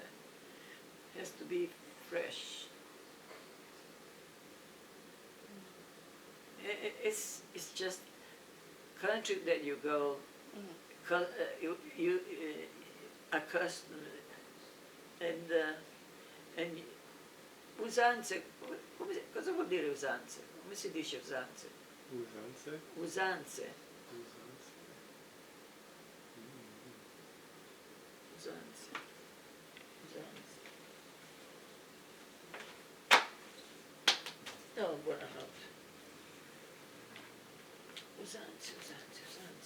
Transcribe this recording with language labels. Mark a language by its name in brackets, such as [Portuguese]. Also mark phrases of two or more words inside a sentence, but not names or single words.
[English] It has to be fresh. It's just country that you go, you accustomed, and usanze, [Italian] cosa vuol dire usanze? Come si dice usanze? Usanze? Usanze. Usanze. Usanze. Usanze. Oh, buonanotte. Usanze, usanze, usanze.